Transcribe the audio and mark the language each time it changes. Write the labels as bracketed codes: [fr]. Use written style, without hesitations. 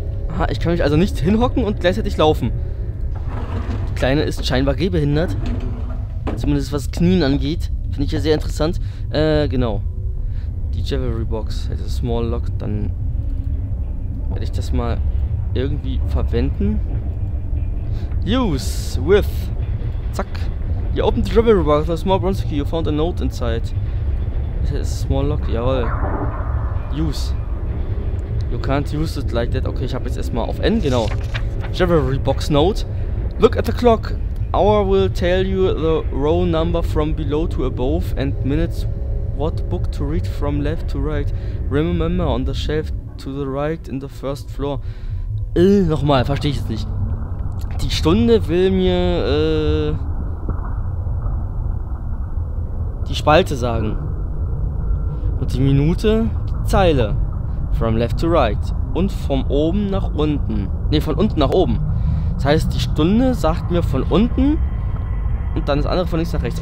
[de] Aha, ich kann mich also nicht hinhocken und gleichzeitig laufen. Die Kleine ist scheinbar gehbehindert. Zumindest was Knien angeht. Finde ich ja sehr interessant. Genau. Die Jewelry Box. Hätte Small Lock. Dann werde ich das mal irgendwie verwenden. [en] Use with. [de] Zack. [en] You opened the jewelry box with a small bronze key. You found a note inside. It has a small lock. [de] Jawohl. [en] Use. You can't use it like that. [de] Okay, ich habe jetzt erstmal auf N. Genau. Jewelry Box Note. [en] Look at the clock. Hour will tell you the row number from below to above and minutes what book to read from left to right. Remember on the shelf to the right in the first floor. [de] Nochmal, verstehe ich jetzt nicht. Die Stunde will mir die Spalte sagen. Und die Minute die Zeile. [en] From left to right. [de] Und von oben nach unten. Ne, von unten nach oben. Das heißt, die Stunde sagt mir von unten und dann das andere von links nach rechts.